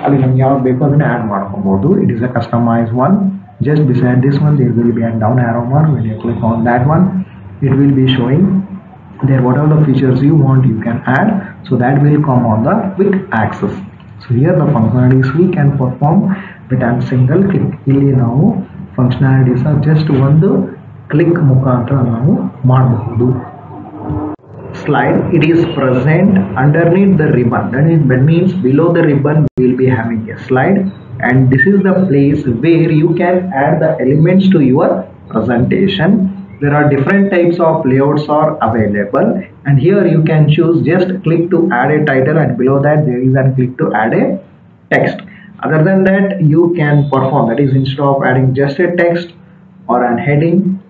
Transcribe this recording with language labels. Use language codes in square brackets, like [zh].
[kn] ಅಲ್ಲಿ ನಮ್ಗೆ ಯಾವ್ದು ಬೇಕೋ ಅದನ್ನ ಆ್ಯಡ್ ಮಾಡ್ಕೊಬೋದು. [en] It is a customise one. Just beside this one there will be a down arrow mark. When you click on that one it will be showing there whatever the features you want you can add, so that will come on the quick access. So here the functionalities we can perform with a single click. [kn] ಇಲ್ಲಿ ನಾವು functionalities just ಒಂದು click ಮುಖಾಂತರ ನಾವು ಮಾಡಬಹುದು. [en] Slide, it is present underneath the ribbon. That means below the ribbon we will be having a slide, and this is the place where you can add the elements to your presentation. There are different types of layouts are available, and here you can choose just click to add a title, and below that there is a click to add a text. Other than that you can perform, that is instead of adding just a text or an heading.